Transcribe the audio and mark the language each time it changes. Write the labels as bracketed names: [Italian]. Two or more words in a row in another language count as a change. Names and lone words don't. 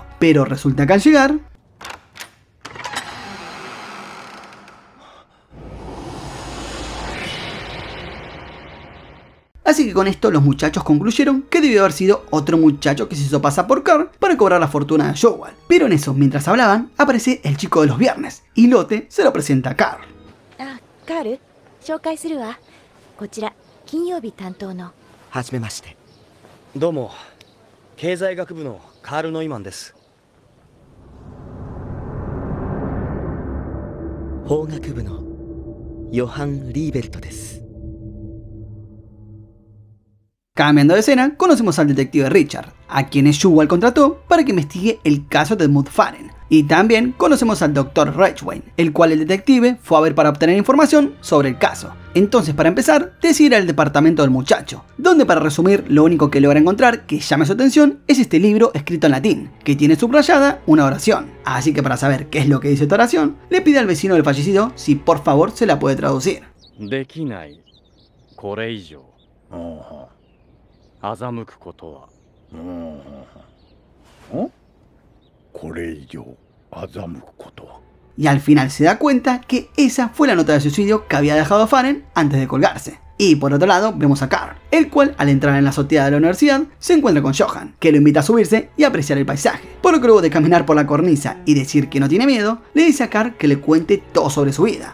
[Spanish] Pero resulta que al llegar... Así que con esto los muchachos concluyeron que debió haber sido otro muchacho que se hizo pasar por Carl para cobrar la fortuna de Schuwald. Pero en eso, mientras hablaban, aparece el chico de los viernes, y Lotte se lo presenta a Carl. Carl, [Japanese] 紹介するわ。こちら、金曜日担当の。はじめまして。どうも、経済学部のカール・ノイマンです。法学部のヨハン・リーベルトです。 [Spanish] Cambiando de escena, conocemos al detective Richard, a quien Schuwald contrató para que investigue el caso de Edmund Faren. Y también conocemos al Dr. Reichwein, el cual el detective fue a ver para obtener información sobre el caso. Entonces, para empezar, decide ir al departamento del muchacho, donde, para resumir, lo único que logra encontrar que llame su atención es este libro escrito en latín, que tiene subrayada una oración. Así que, para saber qué es lo que dice esta oración, le pide al vecino del fallecido si por favor se la puede traducir. [Japanese] 欺くことは。これ以上欺くことは。 [Spanish] Y al final se da cuenta que esa fue la nota de suicidio que había dejado Faren antes de colgarse. Y por otro lado vemos a Carl, el cual al entrar en la azotea de la universidad se encuentra con Johan, que lo invita a subirse y apreciar el paisaje. Por lo que luego de caminar por la cornisa y decir que no tiene miedo, le dice a Carl que le cuente todo sobre su vida.